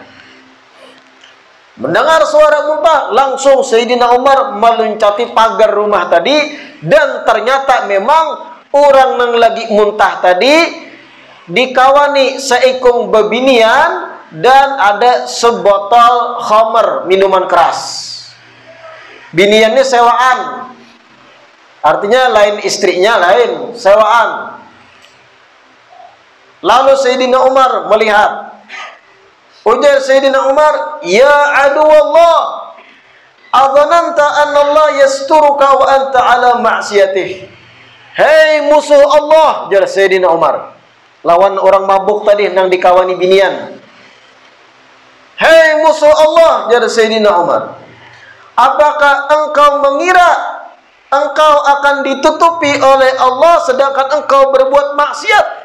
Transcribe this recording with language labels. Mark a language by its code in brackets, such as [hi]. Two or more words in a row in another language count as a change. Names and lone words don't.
[bjn] Mendengar suara muntah, langsung Sayyidina Umar meloncati pagar rumah tadi, dan ternyata memang orang yang lagi muntah tadi dikawani seikung bebinian dan ada sebotol khamar, minuman keras. Biniannya sewaan. Artinya lain istrinya, lain sewaan. Lalu Sayyidina Umar melihat. Ujar Sayyidina Umar, [ar] "يا عدو الله أظننت أن الله يسترك وأنت على معصيته." [bjn] Hei musuh Allah, ujar Sayyidina Umar. Lawan orang mabuk tadi yang dikawani binian. Hei musuh Allah, ujar Sayyidina Umar. Apakah engkau mengira engkau akan ditutupi oleh Allah sedangkan engkau berbuat maksiat?